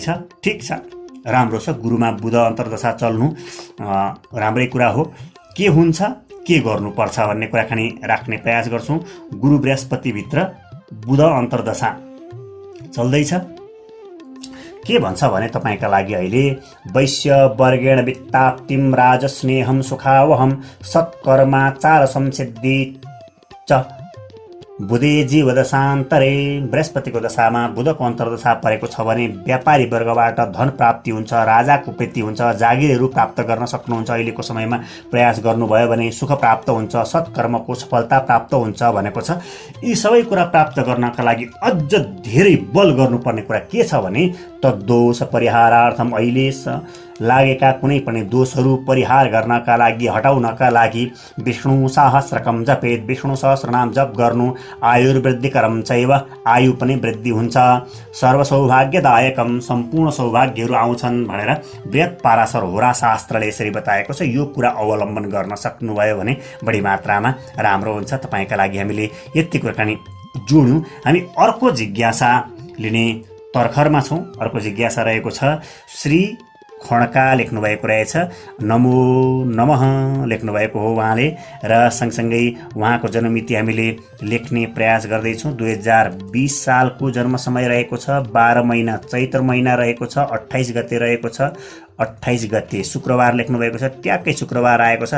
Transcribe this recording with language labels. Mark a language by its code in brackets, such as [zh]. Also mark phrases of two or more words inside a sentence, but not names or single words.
[ne] ठिक छ, राम्रो छ। गुरुमा बुध अन्तर्दशा चल्नु राम्रै कुरा हो। के हुन्छ, के गर्नुपर्छ भन्ने कुराकानी राख्ने प्रयास गर्छौँ। गुरु बृहस्पतिभित्र बुध अन्तर्दशा चल्दैछ। के भन्छ भने तपाईँका लागि अहिले [sa] वैश्य वर्गेण वित्ताप्तिम राजस्नेहम सुखावहम सत्कर्माचार संसिद्धि च बुधे जीव दशान्तरे [ne] बृहस्पतिको दशामा बुधको अन्तर्दशा परेको छ भने व्यापारी वर्गबाट धन प्राप्ति हुन्छ, राजाको प्रीति हुन्छ, जागिरहरू प्राप्त गर्न सक्नुहुन्छ। अहिलेको समयमा प्रयास गर्नुभयो भने सुख प्राप्त हुन्छ, सत्कर्मको सफलता प्राप्त हुन्छ भनेको छ। यी सबै कुरा प्राप्त गर्नका लागि अझ धेरै बल गर्नुपर्ने कुरा के छ भने [sa] तद्दोष परिहारार्थम [ne] अहिले लागेका कुनै पनि दोषहरू परिहार गर्नका लागि, हटाउनका लागि [sa] विष्णु सहस्रकम जपेत, [ne] विष्णु सहस्रनाम जप गर्नु, [sa] आयुर्वृद्धिकरम चैव, [ne] आयु पनि वृद्धि हुन्छ, सर्वसौभाग्यदायकम, सम्पूर्ण सौभाग्यहरू आउँछन् भनेर बृहत पाराशर होरा शास्त्रले यसरी बताएको छ। यो कुरा अवलम्बन गर्न सक्नुभयो भने बढी मात्रामा राम्रो हुन्छ। तपाईँका लागि हामीले यति कुराकानी जोड्यौँ। हामी अर्को जिज्ञासा लिने तर्खरमा छौँ। अर्को जिज्ञासा रहेको छ, श्री खड्का लेख्नुभएको रहेछ, [sa] नमो नमः [ne] लेख्नुभएको हो उहाँले, र सँगसँगै उहाँको जन्ममिति हामीले लेख्ने प्रयास गर्दैछौँ। 2020 सालको जन्म समय रहेको छ, 12 महिना चैत्र महिना रहेको छ, 28 गते रहेको छ, 28 गते शुक्रबार लेख्नुभएको छ, ट्याक्कै शुक्रबार आएको छ।